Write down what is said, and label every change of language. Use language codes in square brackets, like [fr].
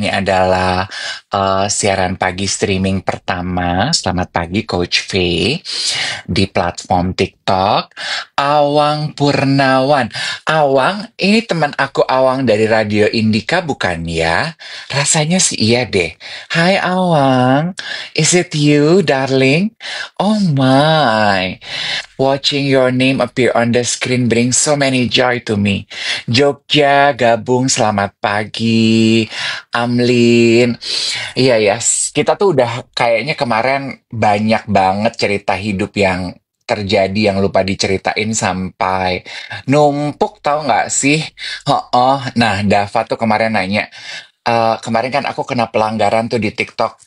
[id] Ini adalah siaran pagi streaming pertama, selamat pagi Coach V, di platform TikTok. Awang Purnawan. Awang, ini teman aku Awang dari Radio Indika bukan ya? Rasanya sih iya deh. [en] Hai Awang, is it you, darling? Oh my, watching your name appear on the screen brings so many joy to me. [id] Jogja gabung, selamat pagi. Amlin, iya ya, kita tuh udah kayaknya kemarin banyak banget cerita hidup yang terjadi yang lupa diceritain sampai numpuk tahu nggak sih? Oh, nah Dava tuh kemarin nanya, kemarin kan aku kena pelanggaran tuh di TikTok.